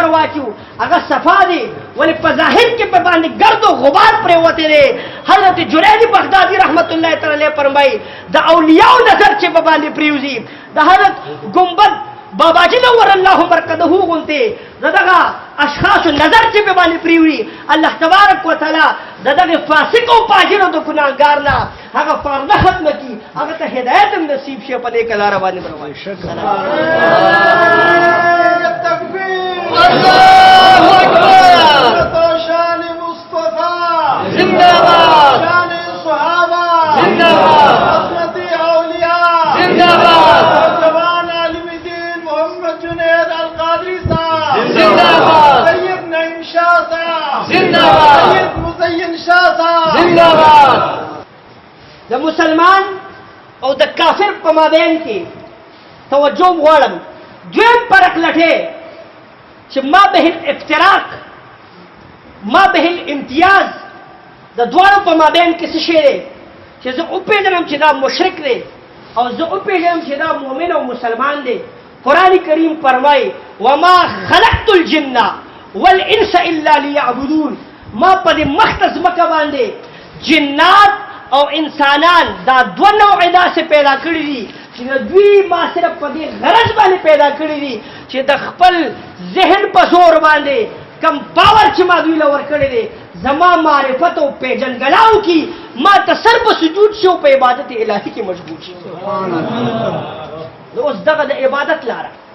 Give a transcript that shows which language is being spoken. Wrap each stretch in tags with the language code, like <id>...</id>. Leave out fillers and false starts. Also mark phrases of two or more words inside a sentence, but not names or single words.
<ps>واچو هغه صفا دي ولې په ظاهر کې په باندې ګرد او غبار پریوته دي حضرت جنید بغدادي</ps> <ar>رحمت الله تعالی</ar> <ps>فرمایي د اولیاء نظر چې په باندې پریوزي د حضرت گنبد باباجی</ps> <ar>نور الله مرکزه</ar> <ps>غونته دغه اشخاص نظر چې په باندې پریوري</ps> <ar>الله تبارک وتعالى</ar> <ps>دغه فاسق او فاجر او ګناهګار نه هغه پرده ختم کی هغه ته هدایت نصیب شي په دې کلار باندې پرمای شکر</ps> <ur>تکبیر الله اکبر شان مصطفی زندہ باد شان صحابہ زندہ باد حضرت اولیاء زندہ باد سید نعیم شاہ صاحب زندہ باد سید مزین شاہ صاحب زندہ باد</ur> <ps>د مسلمان او د کافر په مابین کې توجه غواړم دویم فرق لټه چې</ps> <ar>ما به الافتراق ما به الامتیاز</ar> <ps>د دوړو په مابین کې څه شی دی چې زه او پیژنم چې دا مشرک دی او زه او پیژنم چې دا مؤمن او مسلمان دی</ps> <ur>قرآن کریم فرمائے</ur> <ar>وما خلقت الجن والانس الا ليعبدون</ar> <ps>ما پدې مختص مکه باندې جنات او انسانان دا دوه نوع داسې پیدا کړی دي چې دوی ما صرف پدې غرض باندې پیدا کړی دي چې د خپل ذهن په زور باندې کم پاور چې ما دوی لور کړی دي زما معرفت او پیژنګلاو کی ما تصرف سجود شو په عبادت الهی کې مشغول شي</ps> <ar>سبحان الله</ar> <ps>اوس دغه د عبادت لاره</ps>